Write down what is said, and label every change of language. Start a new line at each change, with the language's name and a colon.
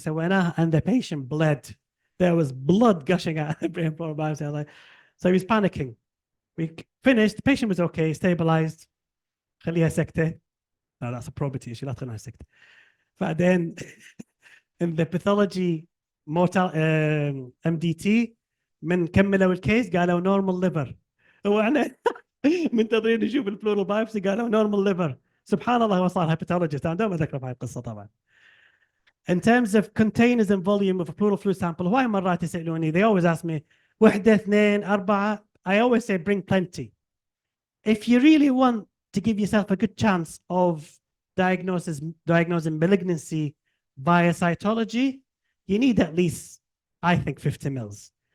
English: So and the patient bled. There was blood gushing out of the Abraham pleural biopsy. So he was panicking. We finished. The patient was okay, stabilized.
Arabic: خليها سكتة.
English: No, that's a probity issue.
Arabic: لا تخليها سكتة. بعدين
English: in the pathology mortal MDT
Arabic: من كملوا الكيس قالوا
English: normal liver.
Arabic: واحنا منتظرين نشوف البلورال بايبسي قالوا
English: normal liver.
Arabic: سبحان الله هو صار hepatologist. أنا دوما أذكر بهاي القصة طبعا.
English: In terms of containers and volume of a pleural fluid sample,
Arabic: هواي مرات يسألوني,
English: they always ask me,
Arabic: وحدة, اثنين, أربعة.
English: I always say bring plenty. If you really want to give yourself a good chance of diagnosing malignancy via cytology, you need at least, I think, 50 mils.